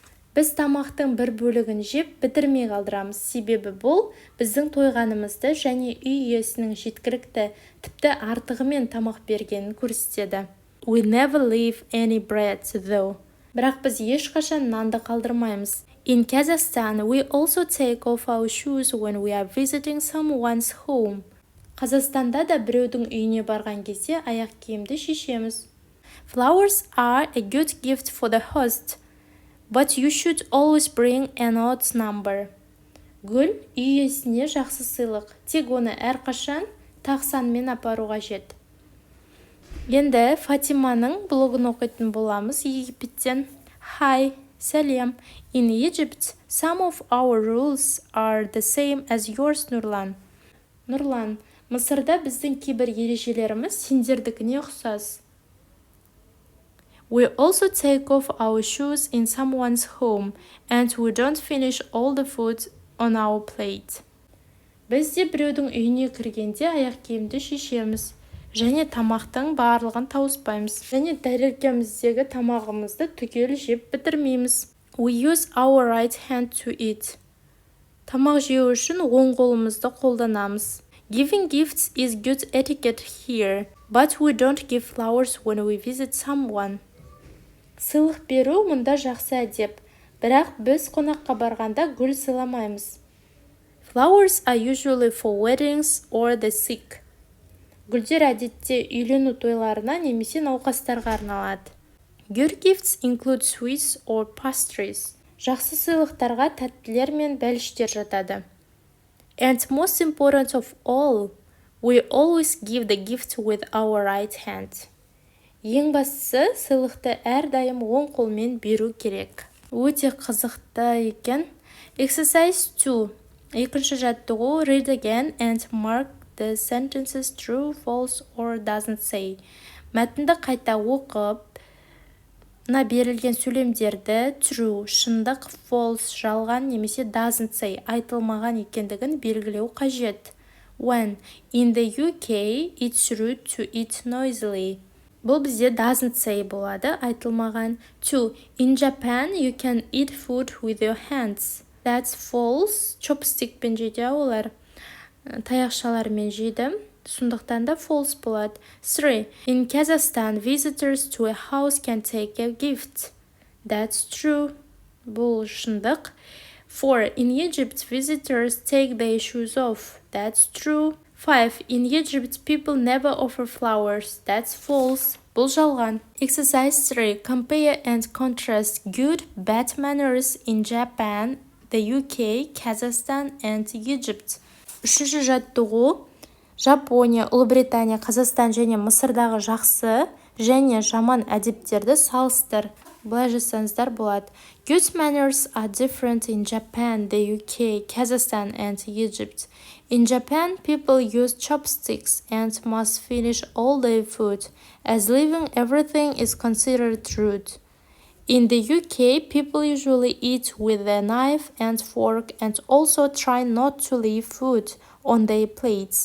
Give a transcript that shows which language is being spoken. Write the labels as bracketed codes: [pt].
[kk] Біз тамақтың бір бөлігін жеп бітірмей қалдырамыз, себебі бұл біздің тойғанымызды және үй иесінің жеткілікті, тіпті артығымен тамақ бергенін көрсетеді. [en] We never leave any bread though. [kk] Бірақ біз ешқашан нанды қалдырмаймыз. [en] In Kazakhstan, we also take off our shoes when we are visiting someone's home. [kk] Қазақстанда да біреудің үйіне барған кезде аяқ киімді шешеміз. [en] Flowers are a good gift for the host, but you should always bring an odd number. [kk] Гүл үй иесіне жақсы сыйлық, тек оны әрқашан тақ санмен апару қажет. Енді Фатиманың блогын оқитын боламыз Египеттен. [en] Hi, [kk] сәлем. [en] In Egypt, some of our rules are the same as yours, Нұрлан. [kk] Нұрлан, Мысырда біздің кейбір ережелеріміз сендердікіне ұқсас. [en] We also take off our shoes in someone's home, and we don't finish all the food on our plate. [kk] Біз де біреудің үйіне кіргенде аяқ киімді шешеміз. Және тамақтың барлығын тауыспаймыз. Және тәрелкеміздегі тамағымызды түгел жеп бітірмейміз. [en] We use our right hand to eat. [kk] Тамақ жеу үшін оң қолымызды қолданамыз. [en] Giving gifts is good etiquette here, but we don't give flowers when we visit someone. [kk] Сыйлық беру мұнда жақсы әдеп, бірақ біз қонаққа барғанда гүл сыйламаймыз. [en] Flowers are usually for weddings or the sick. [kk] Гүлдер әдетте үйлену тойларына немесе науқастарға арналады. [en] Good gifts include sweets or pastries. [kk] Жақсы сыйлықтарға тәттілер мен бәліштер жатады. [en] And most important of all, we always give the gift with our right hand. [kk] Ең бастысы, сыйлықты әрдайым оң қолмен беру керек. Өте қызықты екен. [en] Exercise 2. [kk] Екінші жаттығу. [en] Read again and mark the sentences true, false, or doesn't say. [kk] Мәтінді қайта оқып, берілген сөйлемдерді true, шындық, false, жалған немесе doesn't say, айтылмаған екендігін белгілеу қажет. 1. [en] In the UK, it's rude to eat noisily. [kk] Бұл бізде [en] doesn't say [kk] болады, айтылмаған. 2. [en] In Japan, you can eat food with your hands. That's false. [kk] Chopstickпен жейді олар. Таяқшалармен жейді. Сондықтан да false болады. 3. [en] In Kazakhstan, visitors to a house can take a gift. That's true. [kk] Бұл шындық. [en] 4. In Egypt, visitors take their shoes off. That's true. 5. In Egypt, people never offer flowers. That's false. [kk] Бұл жалған. [en] Exercise 3. Compare and contrast good, bad manners in Japan, the UK, Kazakhstan, and Egypt. [kk] Үшінші жаттығу. Жапония, Ұлыбритания, Қазақстан және Мысырдағы жақсы және жаман әдептерді салыстыр. Былай жасаңыздар болады. [en] Good manners are different in Japan, the UK, Kazakhstan, and Egypt. In Japan, people use chopsticks and must finish all their food, as leaving everything is considered rude. In the UK, people usually eat with a knife and fork and also try not to leave food on their plates.